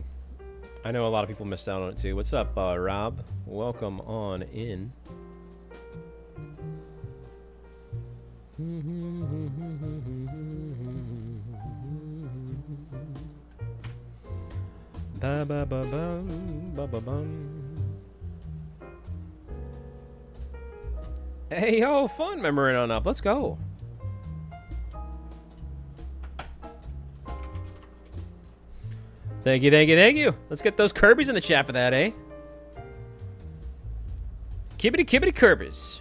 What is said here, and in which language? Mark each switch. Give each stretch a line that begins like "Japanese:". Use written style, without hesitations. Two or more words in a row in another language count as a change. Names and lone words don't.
English: I know a lot of people missed out on it too. What's up, Rob? Welcome on in. Ba ba ba bum, ba ba bum. Hey yo, fun memory on up. Let's go. Thank you, thank you, thank you. Let's get those Kirby's in the chat for that, eh? Kibbity kibbity Kirby's.